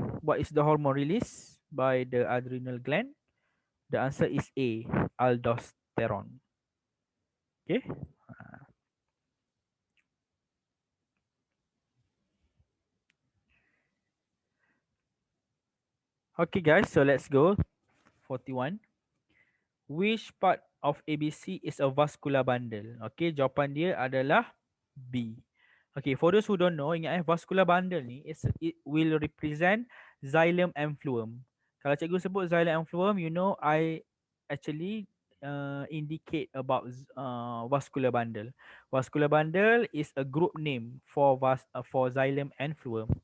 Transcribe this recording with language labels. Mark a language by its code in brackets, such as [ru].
[en] What is the hormone released by the adrenal gland? The answer is A, aldosterone. Okay. Okay guys, so let's go. 41. Which part of ABC is a vascular bundle? [ms] Okay, jawapan dia adalah B. [en] Okay, for those who don't know, [ms] ingat [en] vascular bundle [ms] ni [en] it will represent xylem and phloem. [ms] Kalau cikgu sebut [en] xylem and phloem, you know I actually indicate about vascular bundle. Vascular bundle is a group name for xylem and phloem.